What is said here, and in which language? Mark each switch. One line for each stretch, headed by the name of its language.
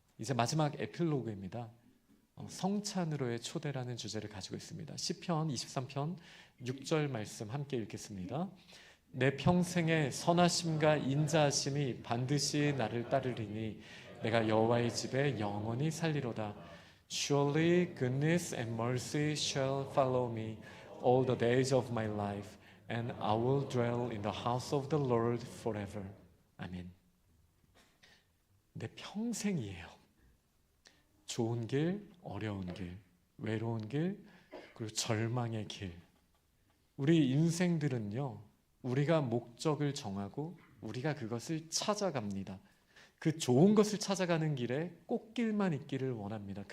Korean: 이제 마지막 에필로그입니다. 성찬으로의 초대라는 주제를 가지고 있습니다. 시편 23편 6절 말씀 함께 읽겠습니다. 내 평생의 선하심과 인자하심이 반드시 나를 따르리니 내가 여호와의 집에 영원히 살리로다.
English: Surely goodness and mercy shall follow me all the days of my life, and I will dwell in the house of the Lord forever.
Korean: 아멘. 내 평생이에요. 좋은 길, 어려운 길, 외로운 길, 그리고 절망의 길. 우리 인생들은요, 우리가 목적을 정하고 우리가 그것을 찾아갑니다. 그 좋은 것을 찾아가는 길에 꽃길만 있기를 원합니다.